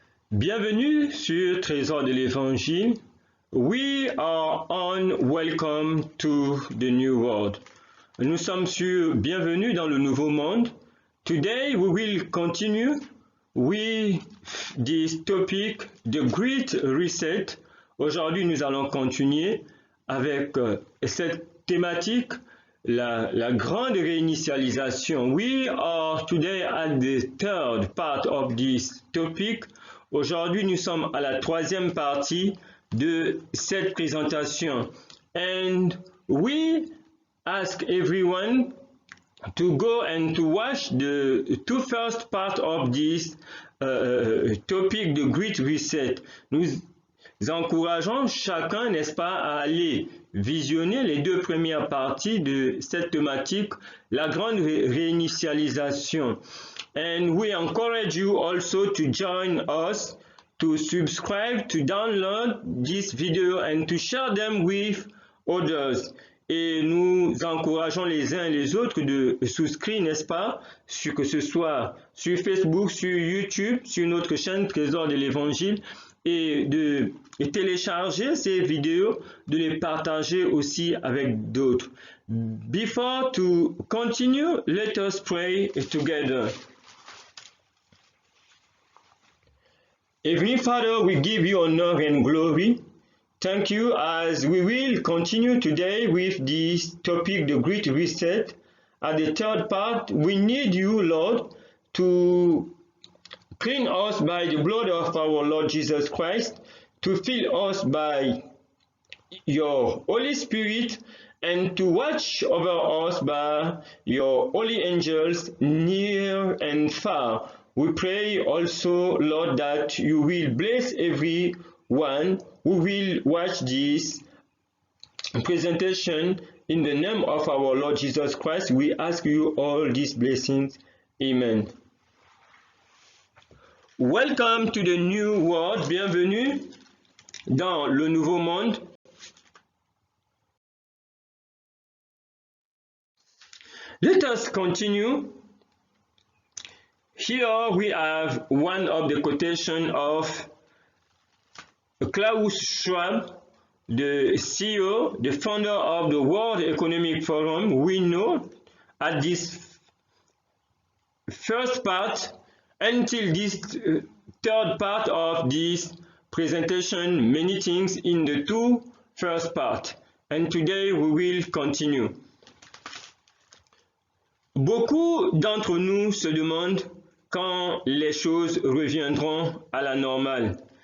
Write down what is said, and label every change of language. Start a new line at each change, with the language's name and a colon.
French: Bienvenue sur Trésor de l'Évangile.
English: We are on Welcome to the New World.
French: Nous sommes sur Bienvenue dans le Nouveau Monde.
English: Today we will continue with this topic, the Great Reset.
French: Aujourd'hui, nous allons continuer avec cette thématique, la grande réinitialisation.
English: We are today at the third part of this topic.
French: Aujourd'hui, nous sommes à la troisième partie de cette présentation.
English: And we ask everyone to go and to watch the two first part of this topic, the Great Reset.
French: Nous encourageons chacun, n'est-ce pas, à aller visionner les deux premières parties de cette thématique, la grande réinitialisation.
English: And we encourage you also to join us, to subscribe, to download this video and to share them with others.
French: Et nous encourageons les uns et les autres de souscrire, n'est-ce pas, que ce soit sur Facebook, sur YouTube, sur notre chaîne Trésor de l'Évangile, et de télécharger ces vidéos, de les partager aussi avec d'autres.
English: Before to continue, let us pray together. Heavenly Father, we give you honor and glory. Thank you as we will continue today with this topic, the Great Reset. At the third part, we need you, Lord, to clean us by the blood of our Lord Jesus Christ, to fill us by your Holy Spirit, and to watch over us by your holy angels near and far. We pray also, Lord, that you will bless everyone who will watch this presentation. In the name of our Lord Jesus Christ, we ask you all these blessings. Amen. Welcome to the New World. Bienvenue dans le Nouveau Monde. Let us continue. Here we have one of the quotation of Klaus Schwab, the CEO, the founder of the World Economic Forum. We know at this first part, until this third part of this presentation, many things in the two first part. And today we will continue.
French: Beaucoup d'entre nous se demandent quand les choses reviendront à la normale.